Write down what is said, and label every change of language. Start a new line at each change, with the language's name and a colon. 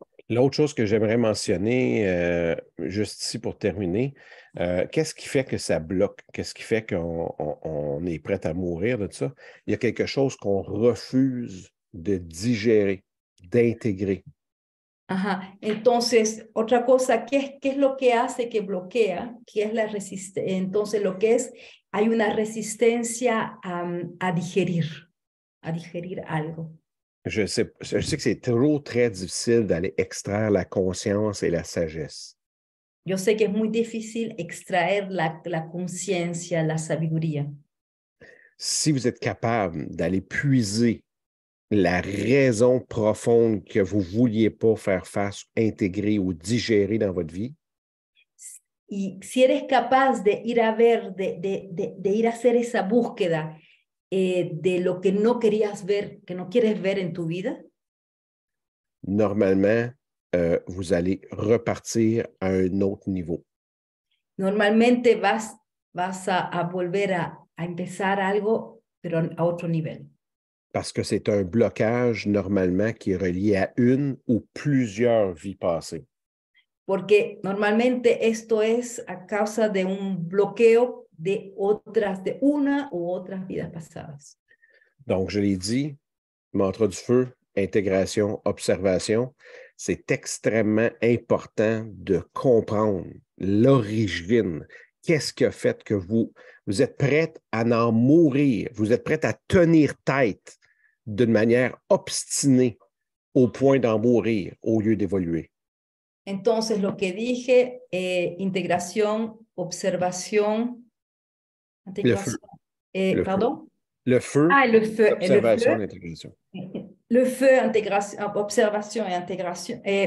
French: L'autre chose que j'aimerais mentionner, juste ici pour terminer, qu'est-ce qui fait que ça bloque? Qu'est-ce qui fait qu'on est prêt à mourir de ça? Il y a quelque chose qu'on refuse de digérer, d'intégrer. Ajá.
Spanish: Entonces, otra cosa, ¿qué es lo que hace que bloquea? ¿Qué es la resistencia? Entonces, lo que es, hay una resistencia a digerir algo.
French: Je sais que c'est trop très difficile d'aller extraire la conscience et la sagesse.
Spanish: Yo sé que es muy difícil extraer la conciencia, la sabiduría.
French: Si vous êtes capable d'aller puiser la raison profonde que vous ne vouliez pas faire face, intégrer ou digérer dans votre vie,
Spanish: Y si eres capaz de ir a ver, de ir a hacer esa búsqueda de lo que no querías ver, que no quieres ver en tu vida,
French: normalement, vous allez repartir à un autre niveau.
Spanish: normalmente vas a volver a empezar algo, pero a otro nivel.
French: Parce que c'est un blocage normalement qui est relié à une ou plusieurs vies passées.
Spanish: Porque normalmente esto es a causa de un bloqueo de una u otras vidas pasadas.
French: Donc, je l'ai dit, mantra du feu, intégration, observation, c'est extrêmement important de comprendre l'origine. Qu'est-ce qui a fait que vous êtes prête à en mourir, vous êtes prête à tenir tête d'une manière obstinée au point d'en mourir au lieu d'évoluer.
Spanish: Entonces, lo que dije, integración, observación,
French: Le feu. pardon? Le feu, Ah, le feu. observation, l'intégration. Le feu, observation et intégration.